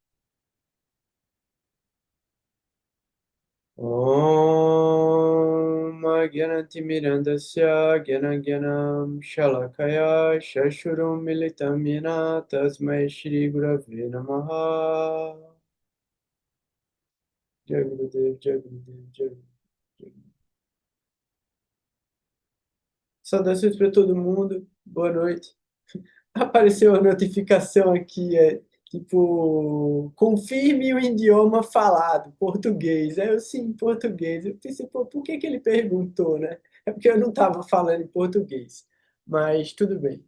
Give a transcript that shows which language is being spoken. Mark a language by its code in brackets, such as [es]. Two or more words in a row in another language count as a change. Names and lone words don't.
[sa] Om Agyanatimirandasya Gyanagyanam Shalakaya Shashurum Militam Yena Tasmai Shri Gurave Namaha. Jai Gurudev, Jai Gurudev, Jai Gurudev. [pt] Saudações para todo mundo, boa noite. Apareceu a notificação aqui, tipo, confirme o idioma falado, português. Aí eu, sim, português. Eu pensei, pô, por que que ele perguntou, né? É porque eu não estava falando em português, mas tudo bem.